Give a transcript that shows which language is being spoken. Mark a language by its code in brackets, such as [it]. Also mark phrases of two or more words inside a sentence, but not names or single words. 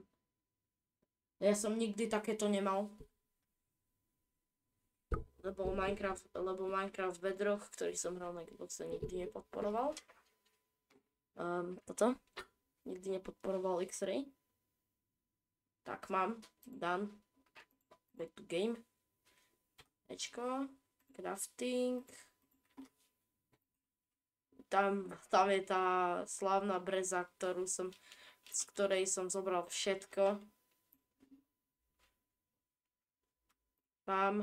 [sk] Ja som nikdy takéto nemal. Lebo Minecraft Bedrock, ktorý som hral na Xboxe, nikdy nepodporoval. Toto. Nikdy nepodporoval X-ray. Tak mám. [en] Done. Back to game. [sk] Ečko. Crafting. Tam je tá slávna breza, z ktorej som zobral všetko. Mám.